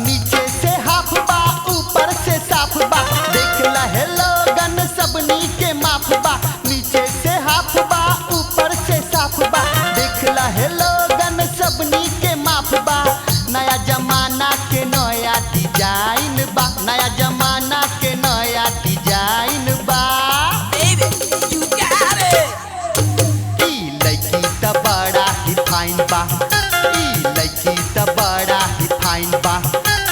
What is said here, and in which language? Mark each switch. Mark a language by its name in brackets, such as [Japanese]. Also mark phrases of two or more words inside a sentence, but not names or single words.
[Bhojpuri] नीचे से हाफ बा ऊपर से साफ बा, देख लहे लोगन सबनी के माफ बा। नीचे से हाफ बा ऊपर से साफ बा, देख लहे लोगन सबनी के माफ बा। नया जमाना के नया डिजाइन बा, नया जमाना के नया डिजाइन बा। [English] Baby, you got it. [Bhojpuri] ई लड़की त बड़ा ही फाइन बा, ई लड़की त बड़ा ही फाइन बा।